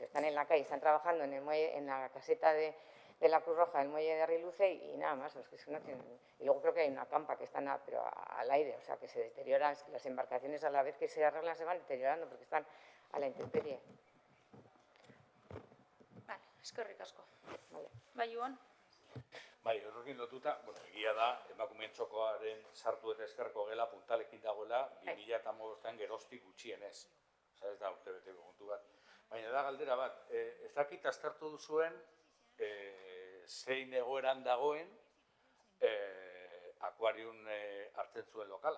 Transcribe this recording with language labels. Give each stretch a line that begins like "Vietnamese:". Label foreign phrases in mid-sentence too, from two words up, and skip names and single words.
Spanish: Están en la calle, están trabajando en el muelle, en la caseta de la Cruz Roja del muelle de Riluce y nada más. Es que no tienen. Y luego creo que hay una campa que están pero al aire, o sea que se deterioran las embarcaciones a la vez que se arreglan se van deteriorando porque están a la intemperie. Vale,
Basque: eskerrik asko.
Spanish: Vale.
Basque: Bai, Ion? Bai, horrekin lotuta, egia da, emakumeen txokoaren sartu eta eskerko gela puntalekin dagoela 2015an geroztik gutxienez. Osa, ez da urtebeteko kontu bat. Baina da galdera bat, ez dakit aztertu duzuen zein egoeran dagoen akuarium hartzen zuen lokala.